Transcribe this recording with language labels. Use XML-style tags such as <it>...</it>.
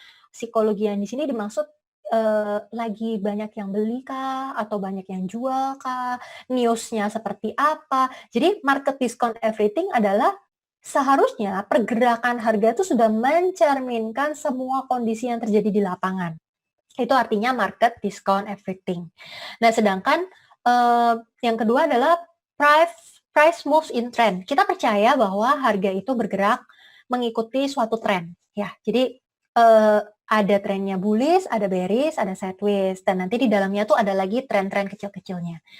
<id>Psikologi yang di sini dimaksud lagi banyak yang beli kah? Atau banyak yang jual kah? News-nya seperti apa? Jadi</id> <en>market discount everything</en> <id>adalah seharusnya pergerakan harga itu sudah mencerminkan semua kondisi yang terjadi di lapangan. Itu artinya</id> <en>market discount everything.</en> <id>Nah, sedangkan yang kedua adalah</id> <en>price moves in trend.</en> <id>Kita percaya bahwa harga itu bergerak mengikuti suatu tren, ya. Jadi ada trennya bullish, ada bearish, ada sideways, dan nanti di dalamnya tuh ada lagi tren-tren kecil-kecilnya.</id>